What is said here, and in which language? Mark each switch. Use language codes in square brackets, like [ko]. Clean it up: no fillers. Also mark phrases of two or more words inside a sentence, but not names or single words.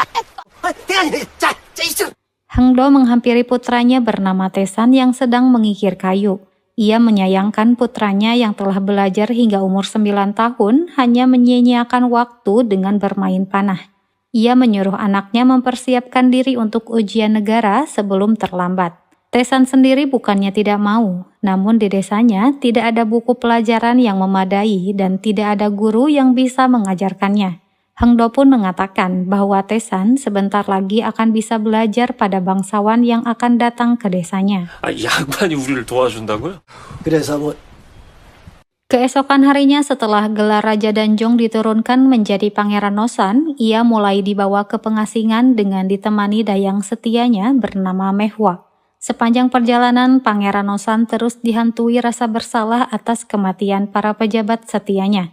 [ko] 대안이 자 있어. [id] Hengdo menghampiri putranya bernama Tesan yang sedang mengikir kayu. Ia menyayangkan putranya yang telah belajar hingga umur 9 tahun hanya menyia-nyiakan waktu dengan bermain panah. Ia menyuruh anaknya mempersiapkan diri untuk ujian negara sebelum terlambat. Tesan sendiri bukannya tidak mau, namun di desanya tidak ada buku pelajaran yang memadai dan tidak ada guru yang bisa mengajarkannya. Hengdo pun mengatakan bahwa Tesan sebentar lagi akan bisa belajar pada bangsawan yang akan datang ke desanya. [ko] 이 양반이 우리를 도와준다고요? 그래서 뭐 [id] Keesokan harinya setelah gelar Raja Danjong diturunkan menjadi Pangeran Nosan, ia mulai dibawa ke pengasingan dengan ditemani dayang setianya bernama Mehwa. Sepanjang perjalanan, Pangeran Nosan terus dihantui rasa bersalah atas kematian para pejabat setianya.